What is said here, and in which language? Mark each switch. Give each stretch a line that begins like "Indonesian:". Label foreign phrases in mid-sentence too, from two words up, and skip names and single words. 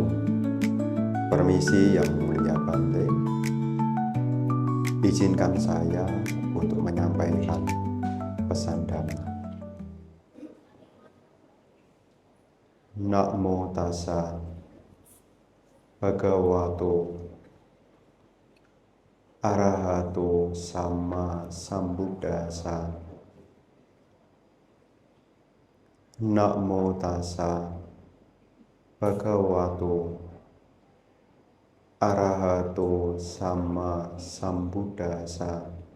Indonesian: Permisi Yang Mulia Bante, izinkan saya untuk menyampaikan pesan Dhamma.
Pali: Namo tassa bhagavato arahato sama sambuddhassa. Namo tassa bhagavato arahato sama sambuddhassa.